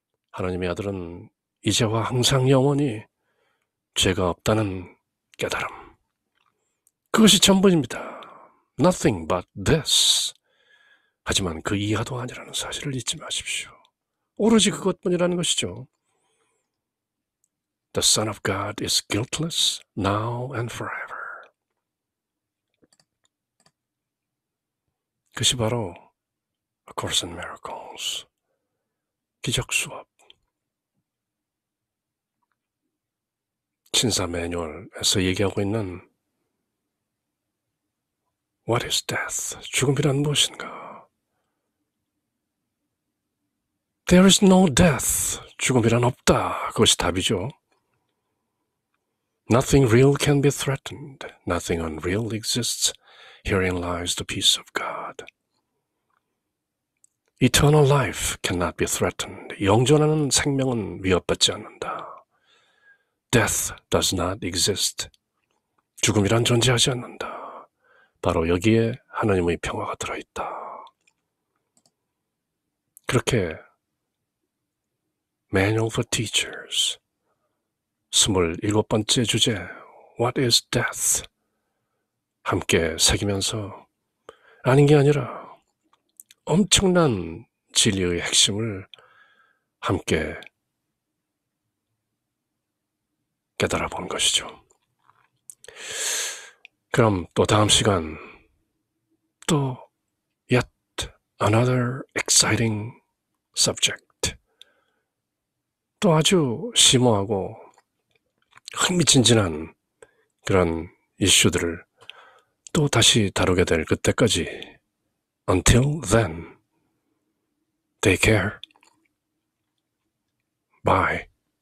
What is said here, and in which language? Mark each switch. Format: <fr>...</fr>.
<ko>하나님의 아들은 이제와 항상 영원히 죄가 없다는 깨달음. 그것이 전부입니다.</ko> <en>Nothing but this.</en> <ko>하지만 그 이하도 아니라는 사실을 잊지 마십시오. 오로지 그것뿐이라는 것이죠.</ko> <en>The Son of God is guiltless now and forever.</en> <ko>그것이 바로 A Course in Miracles, 기적 수업. 신사 매뉴얼에서 얘기하고 있는</ko> <en>What is death?</en> <ko>죽음이란 무엇인가?</ko> <en>There is no death.</en> <ko>죽음이란 없다. 그것이 답이죠.</ko> <en>Nothing real can be threatened. Nothing unreal exists. Herein lies the peace of God. Eternal life cannot be threatened.</en> <ko>영존하는 생명은 위협받지 않는다.</ko> <en>Death does not exist.</en> <ko>죽음이란 존재하지 않는다. 바로 여기에 하나님의 평화가 들어있다. 그렇게 Manual for Teachers 27번째 주제</ko> <en>What is Death?</en> <ko>함께 새기면서 아닌 게 아니라 엄청난 진리의 핵심을 함께 깨달아 본 것이죠. 그럼 또 다음 시간 또</ko> <en>yet another exciting subject,</en> <ko>또 아주 심오하고 흥미진진한 그런 이슈들을 또 다시 다루게 될 그때까지</ko> <en>Until then, take care. Bye.</en>